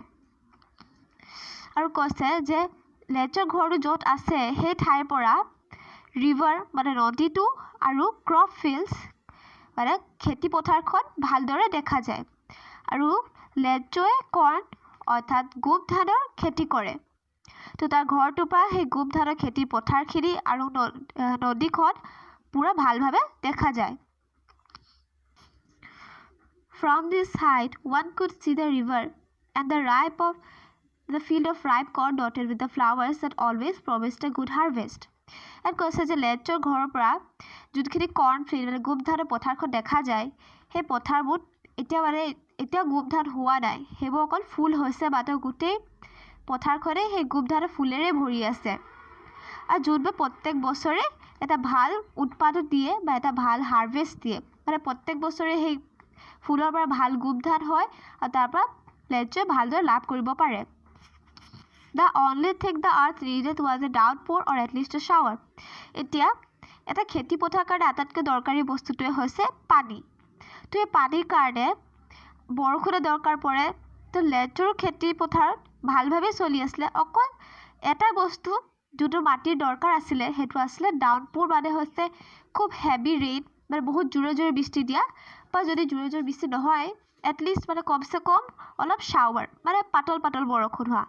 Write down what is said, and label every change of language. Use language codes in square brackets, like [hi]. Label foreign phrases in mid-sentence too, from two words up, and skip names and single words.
[as] আৰু কৈছে যে লেঞ্চোৰ ঘৰটো য'ত আছে সেই ঠাইৰ পৰা ৰিভাৰ মানে নদীটো আৰু [en] crop fields [as] মানে খেতি পথাৰখন ভালদৰে দেখা যায়। আৰু লেঞ্চোৱে কৰ্ণ অৰ্থাৎ গোম ধানৰ খেতি কৰে। তো তাৰ ঘৰটোৰ পৰা সেই গোম ধানৰ খেতি পথাৰখিনি আৰু নদীখন পুৰা ভালভাৱে দেখা যায়। [en] From this height one could see the river and the field of ripe corn dotted with the flowers that always promised a good harvest. [as] And কৈছে যে লেঞ্চোৰ ঘৰৰ পৰা যোনখিনি [en] corn field [as] মানে গোম ধানৰ পথাৰখন দেখা যায়, সেই পথাৰবোৰ এতিয়া গোম ধান হোৱা নাই, সেইবোৰ অকল ফুল হৈছে, মাত্ৰ গোটেই পথাৰখনে সেই গোম ধানৰ ফুলেৰে ভৰি আছে। আৰু যোনবোৰ প্ৰত্যেক বছৰে এটা ভাল উৎপাদন দিয়ে বা এটা ভাল হাৰ্ভেষ্ট দিয়ে, মানে প্ৰত্যেক বছৰে সেই ফুলৰ পৰা ভাল গোম ধান হয় আৰু তাৰ পৰা লেঞ্চোৱে ভালদৰে লাভ কৰিব পাৰে। [en] The only thing the earth needed was a downpour or at least a shower. [as] এতিয়া এটা খেতি পথাৰৰ কাৰণে আটাইতকৈ দৰকাৰী বস্তুটোৱে হৈছে পানী। তো এই পানীৰ কাৰণে বৰষুণৰ দৰকাৰ পৰে। তো লেঞ্চোৰ খেতি পথাৰত ভালভাৱে চলি আছিলে, অকল এটা বস্তু যোনটো মাটিৰ দৰকাৰ আছিলে সেইটো আছিলে ডাউনপোৰ, মানে হৈছে খুব [en] heavy rain, [as] মানে বহুত জোৰে জোৰে বৃষ্টি দিয়া, বা যদি জোৰে জোৰে বৃষ্টি নহয় এটলিষ্ট মানে কমচে কম অলপ শ্বাৱাৰ মানে পাতল পাতল বৰষুণ হোৱা।